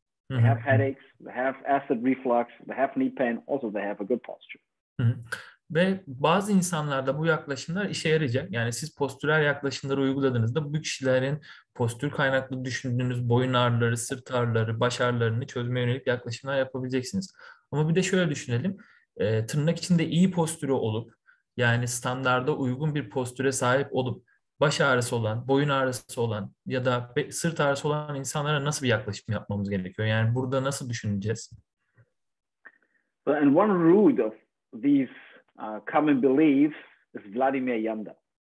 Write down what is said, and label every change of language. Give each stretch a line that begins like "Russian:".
English: They have headaches, they have acid reflux, they have knee pain, also they have a good posture.
Turkish: Ve bazı insanlarda bu yaklaşımlar işe yarayacak. Yani siz postürel yaklaşımları uyguladığınızda bu kişilerin postür kaynaklı düşündüğünüz boyun ağrıları, sırt ağrıları, baş ağrılarını çözmeye yönelik yaklaşımlar yapabileceksiniz. Ama bir de şöyle düşünelim. Tırnak içinde iyi postürü olup yani standarda uygun bir postüre sahip olup baş ağrısı olan, boyun ağrısı olan ya da sırt ağrısı olan insanlara nasıl bir yaklaşım yapmamız gerekiyor? Yani burada nasıl düşüneceğiz?
English: And one root of these common beliefs is Vladimir Yanda.